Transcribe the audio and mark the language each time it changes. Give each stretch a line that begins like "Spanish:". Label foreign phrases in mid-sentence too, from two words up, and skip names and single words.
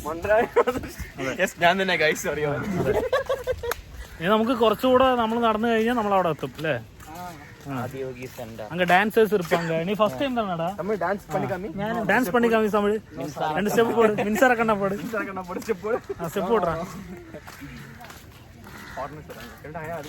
Malayalam: ഞാൻ തന്നെ ഗൈസ്. സോറി. ഇനി നമുക്ക് കുറച്ചുകൂടെ നമ്മൾ നടന്നു കഴിഞ്ഞാൽ നമ്മൾ അവിടെ എത്തും അല്ലേ?
Tamil: அங்க டான்சர்ஸ் இருப்பாங்க. நீ
English: first time
Tamil: தானடா தமிழ் டான்ஸ் பண்ணி காமி. டான்ஸ் பண்ணி காமி தமிழ். ரெண்டு ஸ்டெப் போடு. மின்சார கண்ணா போடு. ஸ்டெப் போடுறா.